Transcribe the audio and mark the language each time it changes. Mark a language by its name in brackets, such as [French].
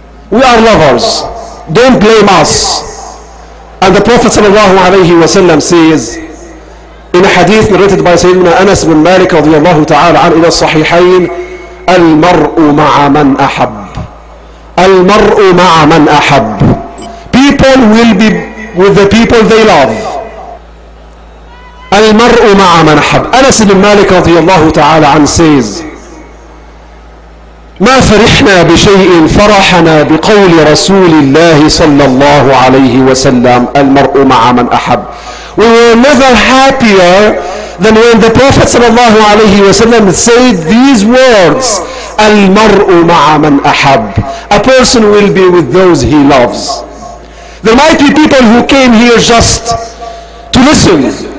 [English] We are lovers. Don't blame us. And the Prophet sallallahu alayhi wa sallam says in a hadith narrated by Sayyidina Anas bin Malik radiyallahu ta'ala an ila sahihayn, [Arabic] al-mar'u ma'a man ahab. Al-mar'u ma'a man ahab. [English] People will be with the people they love. [Arabic] Al-mar'u ma'a man ahab. Anas bin Malik radiyallahu ta'ala an says, ما فرحنا بشيء فرحنا بقول رسول الله صلى الله عليه وسلم المرء مع من أحب. [English] We were never happier than when the Prophet صلى الله عليه وسلم said these words: [Arabic] المرء مع من أحب. [English] A person will be with those he loves. There might be people who came here just to listen.